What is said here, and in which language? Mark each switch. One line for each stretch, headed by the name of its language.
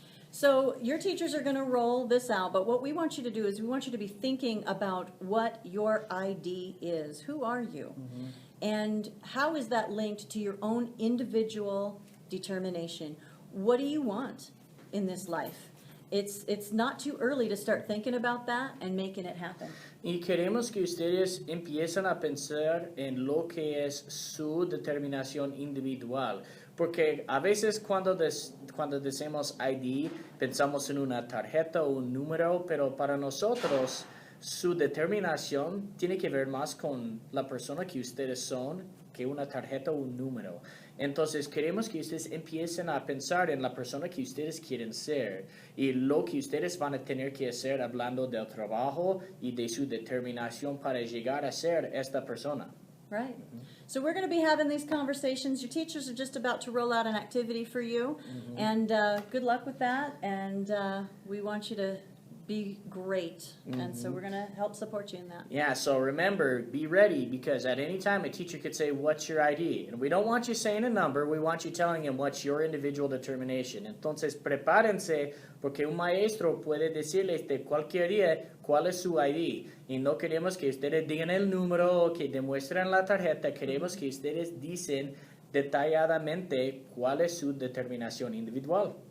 English: So your teachers are going to roll this out, but what we want you to do is we want you to be thinking about what your ID is. Who are you? And how is that linked to your own individual determination? What do you want in this life? It's not too early to start thinking about that and making it happen.
Spanish: Y queremos que ustedes empiecen a pensar en lo que es su determinación individual. Porque a veces cuando decimos ID, pensamos en una tarjeta o un número, pero para nosotros su determinación tiene que ver más con la persona que ustedes son que una tarjeta o un número. Entonces queremos que ustedes empiecen a pensar en la persona que ustedes quieren ser y lo que ustedes van a tener que hacer hablando del trabajo y de su determinación para llegar a ser esta persona.
English: Right. So we're going to be having these conversations. Your teachers are just about to roll out an activity for you, and good luck with that. And we want you to be great, and so we're going to help support you in that. Yeah, so remember, be ready, because at any time a teacher could say, what's your ID? And we don't want you saying a number, we want you telling him what's your individual determination.
Spanish: Entonces, prepárense, porque un maestro puede decirles de cualquier día cuál es su ID. Y no queremos que ustedes digan el número o que demuestren la tarjeta, queremos que ustedes dicen detalladamente cuál es su determinación individual.